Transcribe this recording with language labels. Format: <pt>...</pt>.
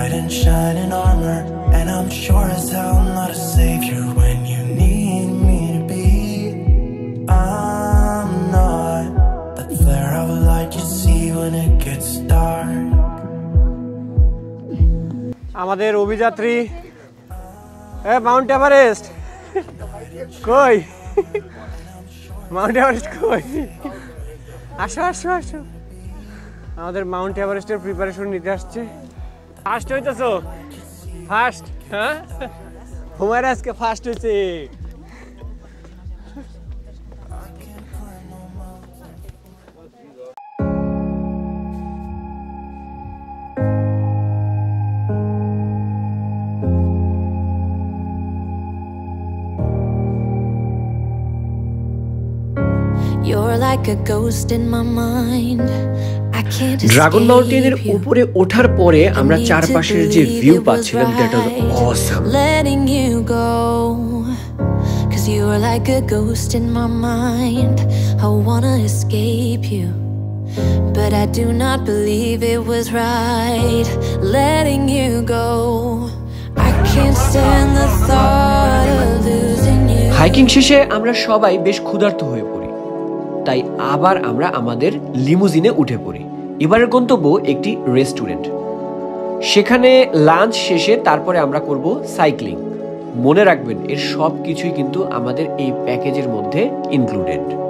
<en>Shining armor, and I'm sure as hell not a savior when you need me to be. I'm not that flare of light you see when it gets dark.</en> <bn>আমাদের অভিযাত্রী Mount Everest কই? Mount Everest কই? আসো আসো আসো, আমাদের Mount এভারেস্টের preparation নিতে আসছে। ফার্স্ট হইতেছো? ফার্স্ট? হ্যাঁ, হুমায়রা আজকে ফার্স্ট হয়েছে।</bn> <en>You're like a ghost in my mind. I can't</en> <bn>dragon মাউন্টেনের উপরে ওঠার পরে আমরা চারপাশের যে ভিউ পাচ্ছিলাম,</bn> <en>That was awesome. letting you go, 'cause you are like a ghost in my mind. I wanna escape you, but I do not believe it was right letting you go. I can't stand the thought of losing you.</en> <bn>Hiking শেষে আমরা সবাই বেশ ক্ষুধার্ত হয়ে পড়ি, তাই আবার আমরা আমাদের লিমুজিনে উঠে পড়ি। এবারের গন্তব্য একটি রেস্টুরেন্ট। সেখানে লাঞ্চ শেষে তারপরে আমরা করব সাইক্লিং। মনে রাখবেন এর সব কিছুই কিন্তু আমাদের এই প্যাকেজের মধ্যে ইনক্লুডেড।</bn>